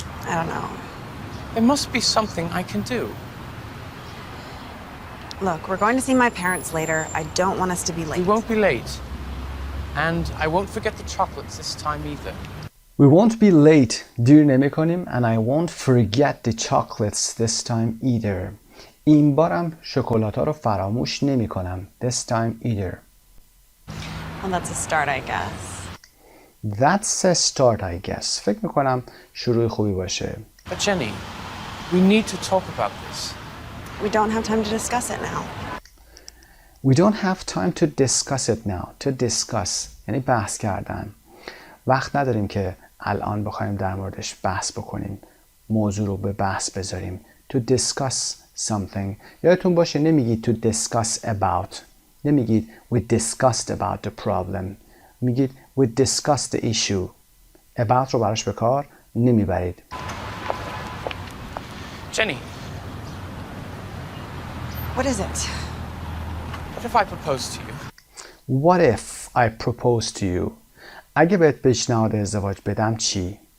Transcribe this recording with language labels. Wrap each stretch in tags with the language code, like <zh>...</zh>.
<en>I don't know. There must be something I can do. Look, we're going to see my parents later. I don't want us to be late. We won't be late. And I won't forget the chocolates this time either. We won't be late.</en> <fa>دیر نمی کنیم</fa> <en>and I won't forget the chocolates this time either.</en> <fa>این بارم شکلات‌ها رو فراموش نمی کنم.</fa> <en>This time either. Well, that's a start, I guess. That's a start, I guess.</en> <fa>فکر می کنم شروع خوبی باشه.</fa> <en>But Jenny, we need to talk about this. We don't have time to discuss it now. We don't have time to discuss it now. To discuss</en> <fa>یعنی بحث کردن. وقت نداریم که الان بخوایم در موردش بحث بکنیم. موضوع رو به بحث بذاریم.</fa> <en>To discuss something.</en> <fa>یادتون باشه نمیگید</fa> <en>to discuss about.</en> <fa>نمیگید</fa> <en>we discussed about the problem.</en> <fa>میگید</fa> <en>we discussed the issue.</en> <fa>about رو براش به کار نمیبرید.</fa> <en>Jenny. What is it? What if I propose to you? What if I propose to you?</en> <fa>اگه بهت پیشنهاد ازدواج بدم چی؟</fa>